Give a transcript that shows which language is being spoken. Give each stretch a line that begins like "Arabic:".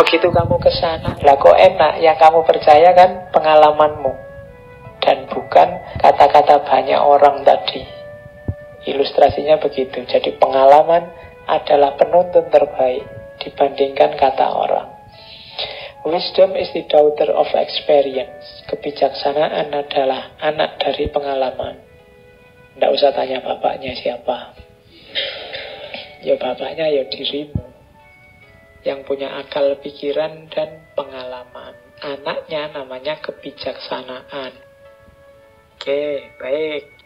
Indonesian: Begitu kamu ke sana, lah kok enak? Yang kamu percaya kan pengalamanmu dan bukan kata-kata banyak orang tadi. Ilustrasinya begitu. Jadi pengalaman adalah penuntun terbaik dibandingkan kata orang.
English: Wisdom is the daughter of experience.
Indonesian: Kebijaksanaan adalah anak dari pengalaman. Ndak usah tanya bapaknya siapa. Ya bapaknya ya dirimu yang punya akal pikiran dan pengalaman. Anaknya namanya kebijaksanaan. Oke, baik.